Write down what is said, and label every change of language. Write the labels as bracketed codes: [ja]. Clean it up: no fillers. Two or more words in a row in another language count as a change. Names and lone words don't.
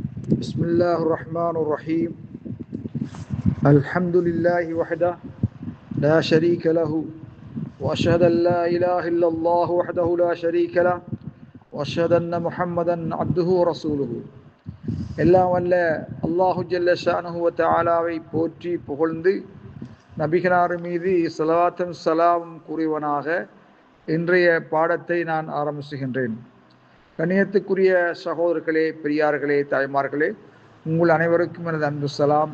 [ar] بسم الله الرحمن الرحيم الحمد لله وحده لا شريك له وأشهد أن لا إله إلا الله وحده لا شريك له وأشهد أن محمدا عبده ورسوله [ta] எல்லாம் வல்ல [ar] الله جل شأنه وتعالى [ta] போற்றி புகழ்ந்து நபிகளார் மீது ஸலவாத்தும் ஸலாமும் கூறியவனாக இன்றைய பாடத்தை நான் ஆரம்பிச்சுகின்றேன். கண்ணியத்துக்குரிய சகோதரர்களே, பெரியார்களே, தாய்மார்களே, உங்கள் அனைவருக்கும் எனது அன்பு சலாம்.